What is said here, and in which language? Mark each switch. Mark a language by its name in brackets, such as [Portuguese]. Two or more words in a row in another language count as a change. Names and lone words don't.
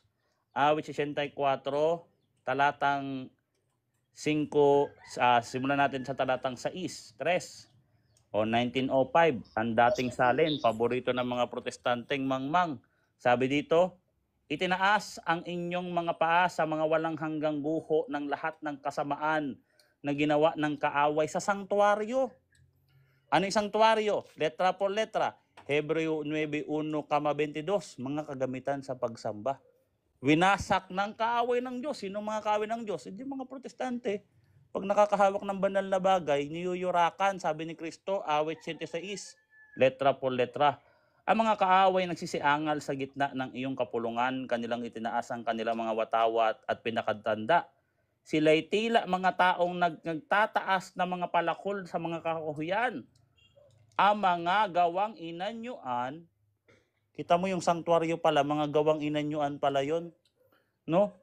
[Filipino] Awit 64, talatang 5, simulan natin sa talatang 6, 3, o 1905, ang dating salin, paborito ng mga protestanteng mangmang. Sabi dito, itinaas ang inyong mga paa sa mga walang hanggang guho ng lahat ng kasamaan na ginawa ng kaaway sa sanktuaryo. Ano yung sanktuaryo? [Spanish] Letra por letra. [Filipino] Hebreo 9:1-22, mga kagamitan sa pagsamba. Winasak ng kaaway ng Diyos. Sino mga kaaway ng Diyos? Hindi mga protestante. Pag nakakahawak ng banal na bagay, niyuyurakan, sabi ni Kristo, awit 76, [Spanish] letra por letra. [Filipino] Ang mga kaaway nagsisiangal sa gitna ng iyong kapulungan, kanilang itinaas ang kanilang mga watawat at pinakatanda. Sila'y tila mga taong nagtataas na mga palakol sa mga kahuyan. Ang mga gawang inanyuan, kita mo yung sanktuaryo pala, mga gawang inanyuan pala yon, no?